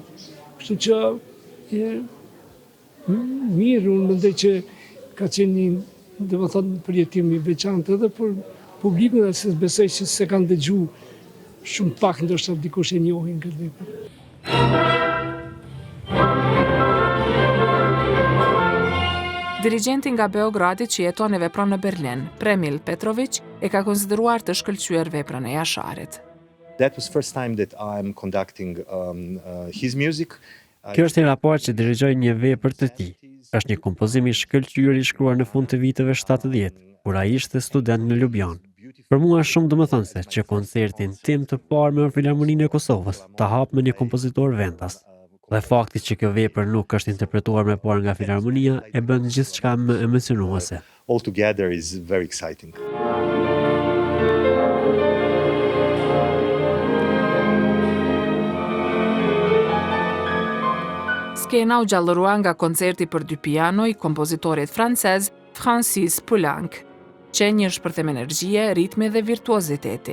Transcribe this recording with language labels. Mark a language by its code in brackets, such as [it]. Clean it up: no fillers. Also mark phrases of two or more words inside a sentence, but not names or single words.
[sq] Kështu që mirë, unë mendoj që ka qenë një domethënë përjetim i veçantë edhe për publikun, se besoj që se kanë dëgjuar shumë pak, ndoshta dikush e njohin këtë vepër. Dirigjenti nga Beogradi që jeton e vepron në Berlin, Premil Petrovic, e ka konsideruar të shkëlqyer veprën e Jasharit. [en] That was first time that I'm conducting his music. [sq] Kjo është hera e parë që dirigjoj një vepër të tij. Është një kompozim i shkëlqyer i shkruar në fund të viteve 70, kur ai ishte student në Ljubljanë. Për mua është shumë domethënëse që koncertin tim të parë me Filharmoninë e Kosovës ta hap me një kompozitor vendas. Dhe fakti që kjo vepër nuk është interpretuar më parë nga Filharmonia e bën gjithçka më emocionuese. [en] All together is very exciting. [sq] Skena u gjallërua nga koncerti për dy piano i kompozitorit francez Francis Poulenc. Qenjë shpërthem energjie, ritmi dhe virtuoziteti.